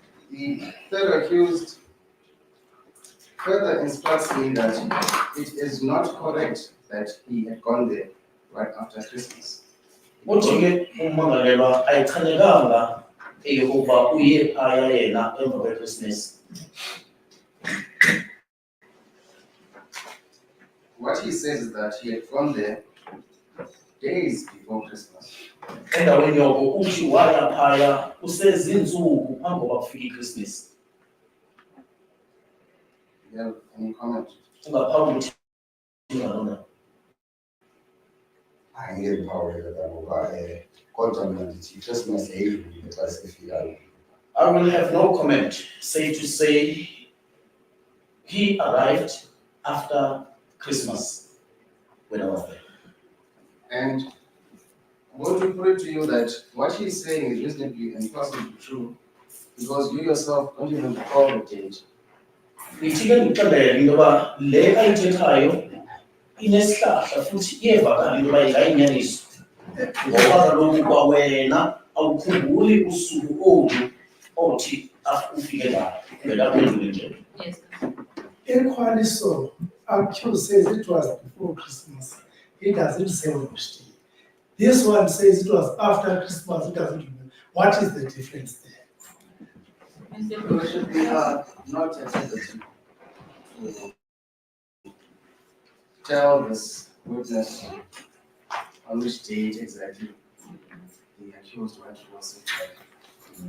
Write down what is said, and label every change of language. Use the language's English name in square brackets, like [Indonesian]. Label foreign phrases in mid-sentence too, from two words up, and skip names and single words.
[English] The third accused further instructs me that it is not correct that he had gone there right after Christmas. [Xhosa] Uthi-ke ummangalelwa ayichanyekanga eyokuba uye phaya yena emva kweChristmas. [English] What he says is that he had gone there days before Christmas. [Xhosa] Endaweni yoko uthi waya phaya kusezinsuku phambi kokuba kufike iChristmas. [English] Do you have any comment? [Xhosa] Ungaphambi ukuthi ngalona. Angiyemphawulela ngoba kodwa mina ndithi iChristmas yayidlulile xa sefikayo. [English] I will have no comment. Safe to say, he arrived after Christmas when I was there. And I want to put it to you that what he's saying is reasonably and possibly true, because you yourself don't even recall the date. [Xhosa] Ngithike ngixelele into yoba le ayithethayo inesihlahla futhi iyevakala into yoba ingayinyaniso. Ngoba kaloku kwawena awukhumbuli usuku olu othi ufike ngalo. Uvela kwendlule nje. [English] Yes. Equally so, accused says it was before Christmas. He doesn't say which day. This one says it was after Christmas. It doesn't remember. What is the difference there? Your Worship, we are not at liberty to tell this witness on which date exactly the accused went to was in.